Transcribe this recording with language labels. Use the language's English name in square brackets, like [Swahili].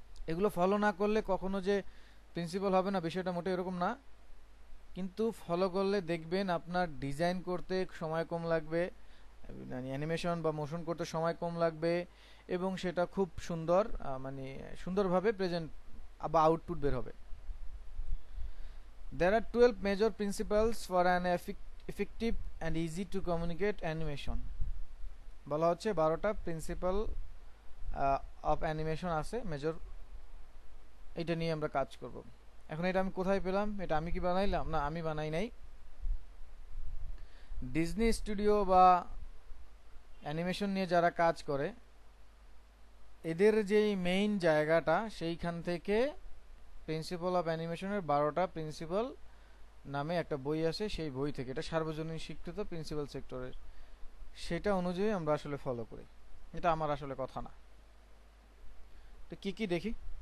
[Bangla] এগুলো ফলো না করলে কখনো যে প্রিন্সিপাল হবে না বিষয়টা মোটেও এরকম না, কিন্তু ফলো করলে দেখবেন আপনার ডিজাইন করতে সময় কম লাগবে, অ্যানিমেশন বা মোশন করতে সময় কম লাগবে, এবং সেটা খুব সুন্দর মানে সুন্দরভাবে প্রেজেন্ট বা আউটপুট বের হবে। [English] There are 12 major principles for an effective and easy to communicate animation. [Bangla] বলা হচ্ছে 12টা প্রিন্সিপাল অফ অ্যানিমেশন আছে মেজর, এটা নিয়ে আমরা কাজ করব। এখন এটা আমি কোথায় পেলাম, এটা আমি কি বানাইলাম? না, আমি বানাই নাই। ডিজনি স্টুডিও বা অ্যানিমেশন নিয়ে যারা কাজ করে এদের যেই মেইন জায়গাটা, সেইখান থেকে প্রিন্সিপাল অফ অ্যানিমেশনের 12টা প্রিন্সিপাল নামে একটা বই আছে, সেই বই থেকে, এটা সার্বজনীন স্বীকৃত প্রিন্সিপাল সেক্টরের, সেটা অনুযায়ী আমরা আসলে ফলো করি। এটা আমার আসলে কথা না। তো কি কি দেখি।